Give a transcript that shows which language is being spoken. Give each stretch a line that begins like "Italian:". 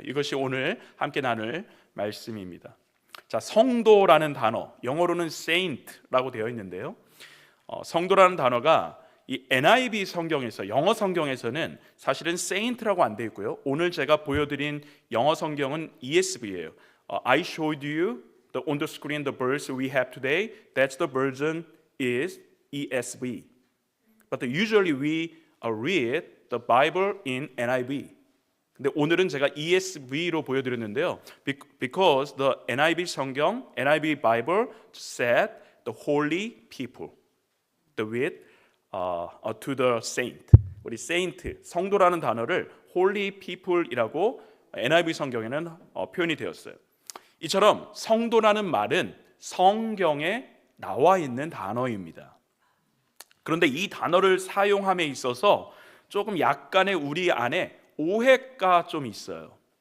Korean: 이것이 오늘 함께 나눌 말씀입니다. 자, 성도라는 단어, 영어로는 saint라고 되어 있는데요. 성도라는 단어가 이 NIV 성경에서, 영어 성경에서는 사실은 saint라고 안 되어 있고요. 오늘 제가 보여드린 영어 성경은 ESV예요.
English: I showed you on the screen the verse we have today. That's the version is ESV. But usually we read the Bible in NIV.
Korean: 근데 오늘은 제가 ESV로 보여드렸는데요.
English: Because the NIV 성경, NIV Bible said the holy people. The with to the saint.
Korean: 우리 saint, 성도라는 단어를
English: holy people
Korean: 이라고 NIV 성경에는 표현이 되었어요. 이처럼 성도라는 말은 성경에 나와 있는 단어입니다. 그런데 이 단어를 사용함에 있어서 조금 약간의 우리 안에 오해가 좀 있어요.